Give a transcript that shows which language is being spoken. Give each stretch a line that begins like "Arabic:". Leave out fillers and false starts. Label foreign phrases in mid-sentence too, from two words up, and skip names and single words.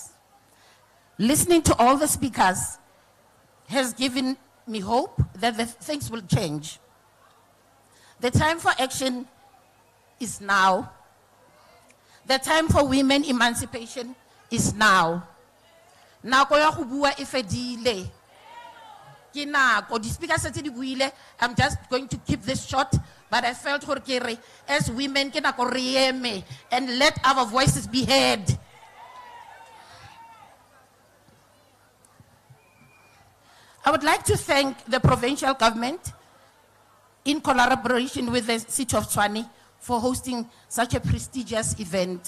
English: Listening to all the speakers has given me hope that things will change. The time for action is now. The time for women emancipation is now.
Tswana: Nako ya go bua e fedile. Ke nako di speakers tse di buile.
English: I'm just going to keep this short, but I felt
Tswana: gore ke re
English: as women
Tswana: ke nako re eme
English: and let our voices be heard. I would like to thank the provincial government in collaboration with the City of Tshwane for hosting such a prestigious event.